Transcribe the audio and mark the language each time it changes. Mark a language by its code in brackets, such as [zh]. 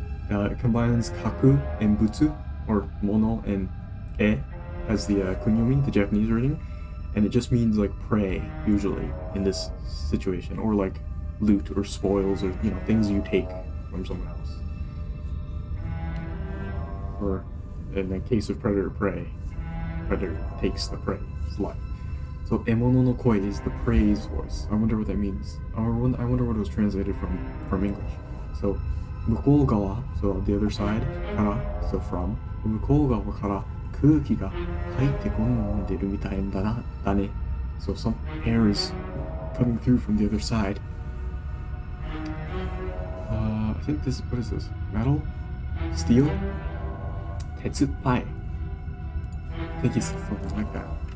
[en] It combines kaku and butsu, or mono and e as the kunyomi, the Japanese reading, and it just means like prey usually in this situation, or like loot or spoils, or things you take from someone else, or in the case of predator prey, predator takes the prey's life. So emono no koi is the prey's voice. I wonder what that means. I wonder what it was translated from English. [ja] So 向こう側, [en] so the other side, [ja] から, [en] so from, [ja] 向こう側から空気が入ってこんでるみたいだね. [en] So some air is coming through from the other side. I think this, what is this? Metal? Steel? Tetsupai. I think it's something like that.